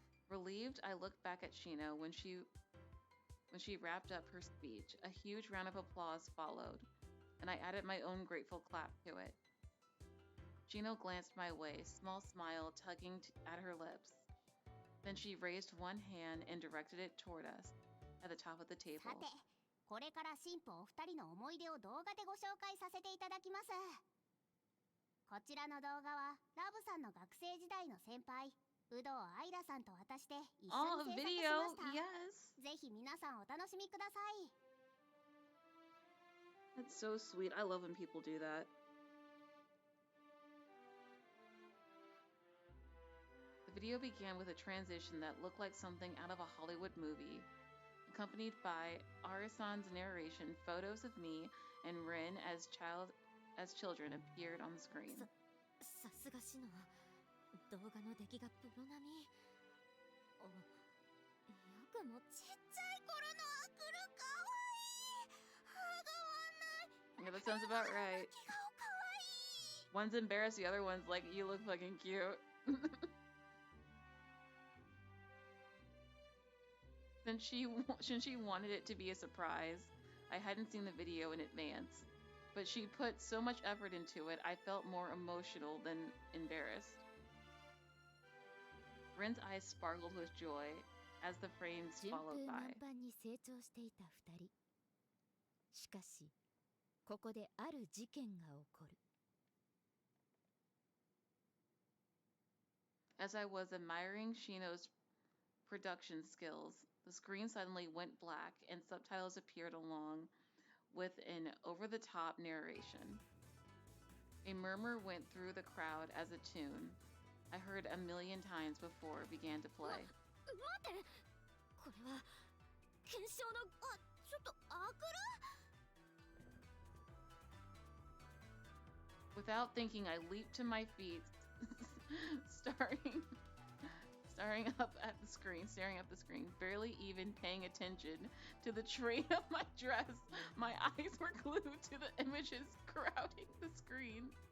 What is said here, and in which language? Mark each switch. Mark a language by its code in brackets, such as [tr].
[en] Relieved, I looked back at Shino when she wrapped up her speech. A huge round of applause followed, and I added my own grateful clap to it. Shino glanced my way, small smile tugging at her lips. Then she raised one hand and directed it toward us, at the top of the table. [ja] さて、これから新婦お二人の思い出を動画でご紹介させていただきます。こちらの動画はラブさんの学生時代の先輩、有働愛良さんと私で一緒に制作しました。 [en] Yes. [ja] ぜひ皆さんお楽しみください。 [en] That's so sweet. I love when people do that. The video began with a transition that looked like something out of a Hollywood movie. Accompanied by Arasan's narration, photos of me and Rin as children appeared on the screen. [ja] さすがしの動画の出来がプロ並み。よくもちっちゃい頃のアクルかわいい。歯が合わない。 [en] Yeah, that sounds about right. [ja] 泣き顔かわいい。 [en] One's embarrassed, the other one's like, you look fucking cute. Since she wanted it to be a surprise, I hadn't seen the video in advance. But she put so much effort into it, I felt more emotional than embarrassed. Rin's eyes sparkled with joy as the frames followed by. [ja] 成長していた二人。しかし、ここである事件が起こる。 [en] As I was admiring Shino's production skills, the screen suddenly went black and subtitles appeared along with an over-the-top narration. A murmur went through the crowd as a tune I heard a million times before began to play. [ja] 待って、これは検証のちょっとアクル [en] Without thinking, I leaped to my feet, staring up at the screen, barely even paying attention to the train of my dress. My eyes were glued to the images crowding the screen.